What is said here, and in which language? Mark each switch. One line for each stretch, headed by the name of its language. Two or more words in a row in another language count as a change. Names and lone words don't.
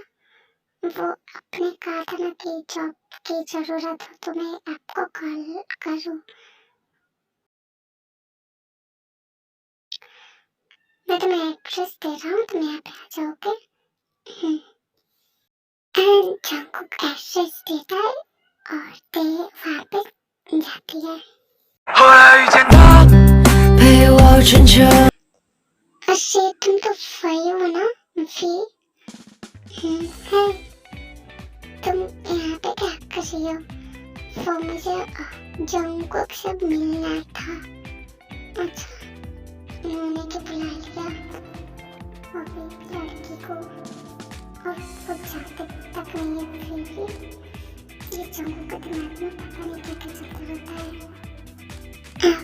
Hindi: वो आपने कहा था ना कि जॉब की जरूरत हो तो मैं आपको कॉल करूँ। मैं तुम्हें एड्रेस दे रहा हूँ, तुम यहाँ पे आ जाओगे। एंड जंकुक एड्रेस देता है और ते वहाँ पे जाती है।
Chinese: 后来遇见他，陪我春秋。
Hindi: अरे तुम तो वही हो ना वी? है तुम यहाँ पे क्या कर रही हो? वो मुझे जंकुक से मिलना था। अच्छा उन्होंने क्या बुला लिया अभी लड़की को और वो जाते तक नहीं है फिर भी ये जंकुक के दिमाग में पता नहीं क्या क्या चलता रहता है।